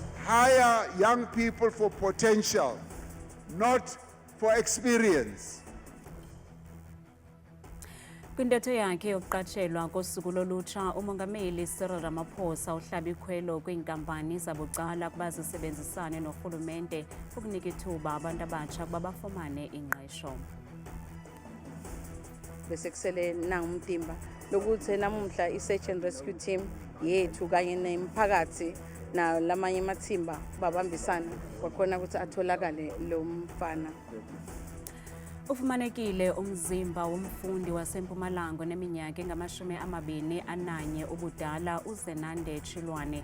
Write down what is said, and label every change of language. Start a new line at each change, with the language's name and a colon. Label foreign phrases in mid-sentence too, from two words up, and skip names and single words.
English: hire young people for potential, not for experience.
Xhosa: Kwintetho yakhe yokuqatshelwa kosuku lolutsha, umongameli Cyril Ramaphosa uhlaba ikhwelo kwiinkampani zabucala ukuba zisebenzisane norhulumente ukunika ithuba abantu abatsha ukuba bafumane ingqesho.
Zulu: Bese kusele nangumtimba lokuthi namuhla i-
English: search and rescue team
Zulu: yethu kanye nemphakathi na lamanye amathimba babambisana kwakhona ukuthi atholakale lo mfana.
Xhosa: Ufumanekile umzimba womfundi waseMpumalanga oneminyaka engama-21 ubudala uZenande Chilwane.